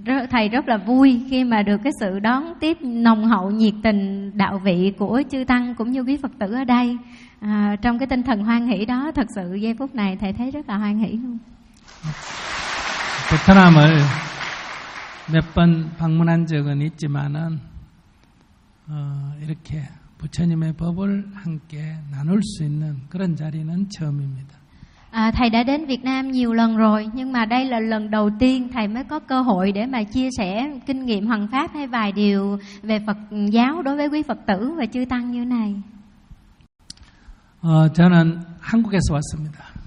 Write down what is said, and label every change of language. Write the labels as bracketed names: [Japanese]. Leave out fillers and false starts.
[Vietnamese] Thầy rất là vui khi mà được cái sự đón tiếp nồng hậu nhiệt tình đạo vị của chư tăng cũng như quý Phật tử ở đây. Trong cái tinh thần hoan hỷ đó, thật sự giây phút này thầy thấy rất là hoan hỷ luôn. [Korean] Việt Nam을 몇 번 방문한 적은 있지만은 이렇게 부처님의 법을 함께 나눌 수 있는 그런 자리는 처음입니다. [Vietnamese] Thầy đã đến Việt Nam nhiều lần rồi, nhưng mà đây là lần đầu tiên thầy mới có cơ hội để mà chia sẻ kinh nghiệm Hoằng Pháp hay vài điều về Phật giáo đối với quý Phật tử và chư tăng như này. [Korean] 저는 한국에서 왔습니다.